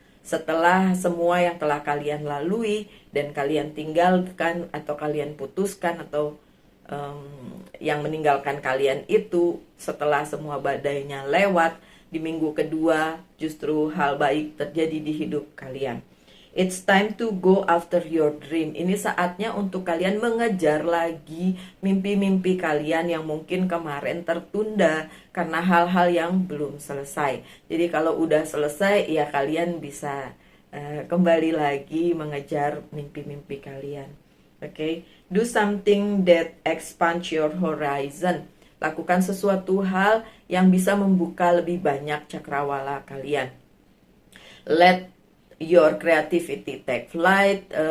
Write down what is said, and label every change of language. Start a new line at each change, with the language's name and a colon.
Indonesian: Setelah semua yang telah kalian lalui dan kalian tinggalkan atau kalian putuskan atau yang meninggalkan kalian itu, setelah semua badainya lewat, di minggu kedua justru hal baik terjadi di hidup kalian.
English: It's time to go after your dream.
Indonesian: Ini saatnya untuk kalian mengejar lagi mimpi-mimpi kalian yang mungkin kemarin tertunda karena hal-hal yang belum selesai. Jadi kalau udah selesai ya kalian bisa kembali lagi mengejar mimpi-mimpi kalian. Okay?
English: Do something that expands your horizon.
Indonesian: Lakukan sesuatu hal yang bisa membuka lebih banyak cakrawala kalian.
English: Let your creativity take flight.